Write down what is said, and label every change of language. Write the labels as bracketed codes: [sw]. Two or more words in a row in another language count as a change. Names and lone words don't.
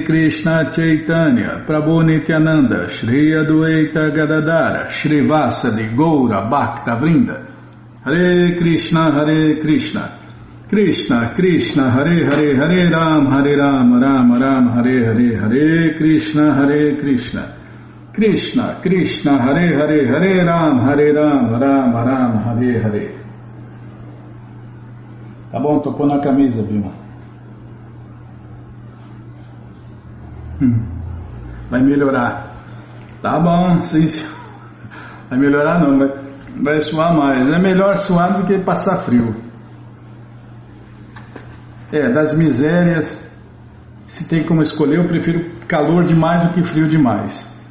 [sa] Krishna Chaitanya Prabhu Nityananda Shri Adwaita Gadadara Shri Vasadi Goura Bhakta Vrinda Hare Krishna Krishna Krishna Hare Hare Hare Ram Ram Ram Hare Hare Hare Krishna Krishna Krishna Hare Hare Hare Ram Ram Ram Hare Hare. [pt] Tá bom, tocou na camisa, Bima. Vai melhorar. Tá bom, sim. Vai melhorar não, vai suar mais. É melhor suar do que passar frio. Das misérias, se tem como escolher, eu prefiro calor demais do que frio demais.